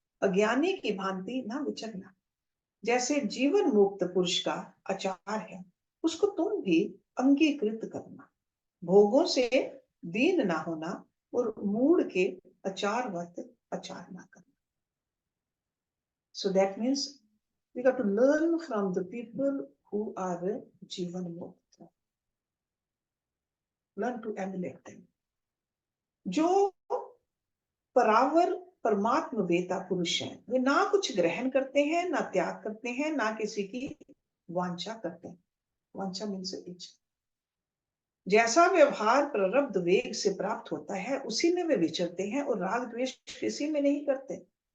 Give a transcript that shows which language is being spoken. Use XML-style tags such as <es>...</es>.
<hi>अज्ञानी की भांति ना विचरना। जैसे जीवन मुक्त पुरुष का आचार है, उसको तुम भी अंगीकृत करना। भोगों से दीन ना होना और मूड के अचारवत आचार ना करना।</hi> <en>So that means we got to learn from the people who are Jivan Mukta. Learn to emulate them.</en> <hi>जो परावर परमात्म वेता पुरुष हैं, वे ना कुछ ग्रहण करते हैं, ना त्याग करते हैं, ना किसी की वांछा करते हैं। वांछा मीन्स इच्छा। जैसा व्यवहार प्रारब्ध वेग से प्राप्त होता है उसी में वे विचरते हैं, और राग द्वेष किसी में नहीं करते।</hi>